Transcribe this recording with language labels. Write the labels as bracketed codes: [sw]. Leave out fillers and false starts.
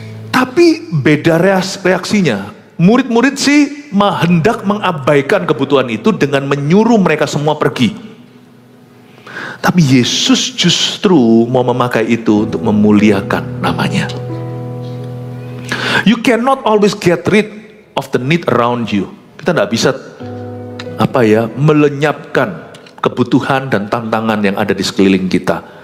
[id] Tapi beda reaksinya. Murid-murid sih hendak mengabaikan kebutuhan itu dengan menyuruh mereka semua pergi. Tapi Yesus justru mau memakai itu untuk memuliakan namanya. [en] You cannot always get rid of the need around you. [id] Kita tidak bisa melenyapkan kebutuhan dan tantangan yang ada di sekeliling kita.